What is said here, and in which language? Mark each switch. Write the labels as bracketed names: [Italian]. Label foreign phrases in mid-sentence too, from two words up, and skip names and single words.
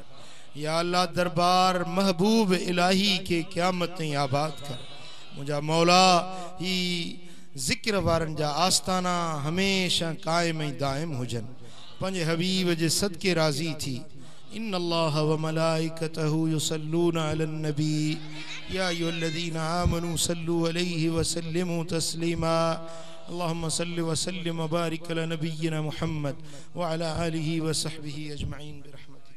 [Sindhi] या अल्लाह दरबार महबूब इलाही के क़यामत ताईं आबाद कर। मुंहिंजा मौला ही ज़िक्र वारनि जा आस्ताना हमेशा क़ाइम ऐं दाइम हुजनि पंहिंजे हबीब जे सदके राज़ी थी। [Arabic] إن الله وملائكته يصلون على النبي يا أيها الذين آمنوا صلوا عليه وسلموا تسليما. اللهم صل وسلم وبارك على نبينا محمد وعلى آله وصحبه أجمعين.